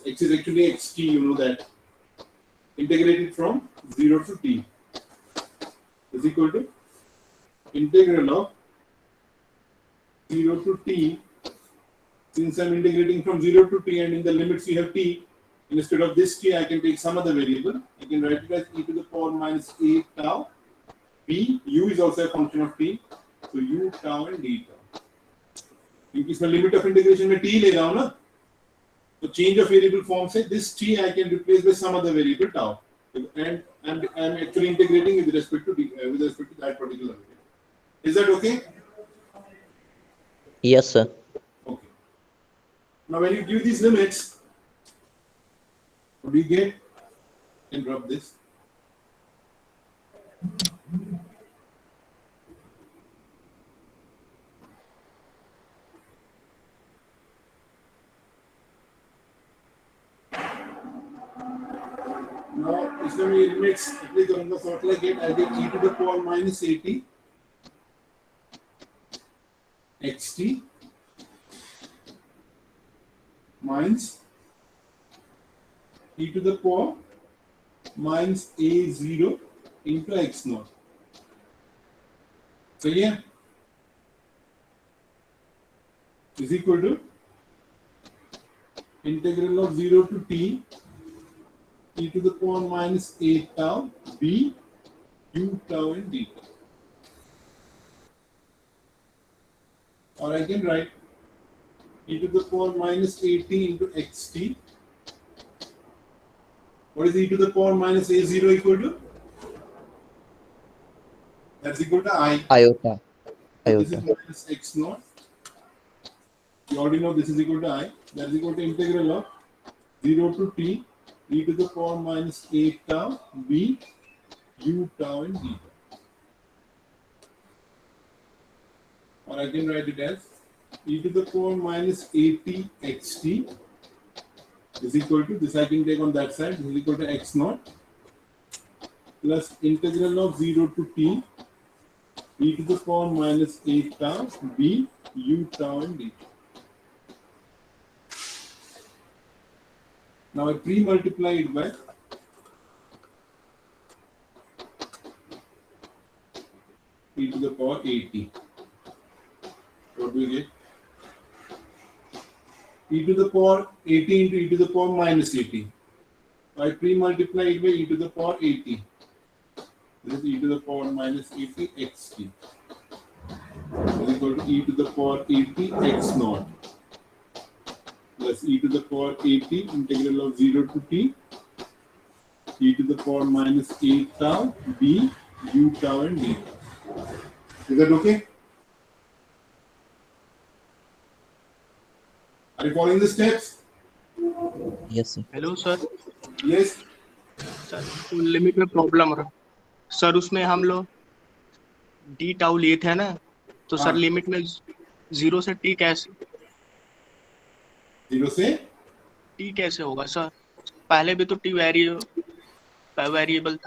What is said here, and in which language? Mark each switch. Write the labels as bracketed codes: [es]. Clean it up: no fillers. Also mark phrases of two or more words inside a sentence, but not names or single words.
[en] X is actually xt, you know that. Integrated from 0 to t is equal to integral of 0 to t. Since I'm integrating from 0 to t and in the limits we have t, instead of this t I can take some other variable. I can write it as e to the power minus a tau. B, u is also a function of t. So u tau and d tau. [hi] क्योंकि इसमें [en] limit of integration [hi] में t ले रहा हूँ ना, तो [en] change of variable form [hi] से [en] this t I can replace by some other variable tau, and I'm actually integrating with respect to that particular variable. Is that okay? Yes, sir. Okay. Now when you give these limits, what do you get? And drop this. Now [hi] इसमें मैं [en] limits apply [hi] करूंगा, [en] so what will I get? I get e to the power minus at xt minus e to the power minus a0 into x naught. So yeah, is equal to integral of 0 to t e to the power minus a tau b u tau and d tau. Or I can write e to the power minus at into xt. What is e to the power minus a0 equal to? That's equal to I. Iota. This is Iota. minus x naught. You already know this is equal to I. That is equal to integral of 0 to t e to the power minus a tau b u tau and d tau. Or I can write it as e to the power minus at xt is equal to, this I can take on that side, this is equal to x naught plus integral of 0 to t e to the power minus a tau b u tau and d tau. Now I pre-multiply it by e to the power at. What do we get? E to the power at into e to the power minus at. So I pre-multiply it by e to the power at. This is e to the power minus at xt. This is equal to e to the power at x naught plus e to the power at integral of 0 to t e to the power minus a tau b u tau and d tau. Is that okay? Are you following the steps? Yes, sir. [hi] हेलो सर [en] Yes. [hi] सर लिमिट में प्रॉब्लम रहा सर, उसमें हम लोग डी टाउ लिए थे ना, तो सर हाँ। लिमिट में 0 से टी कैसे 0 से होगा सर? पहले भी तो टी वेरिएबल था।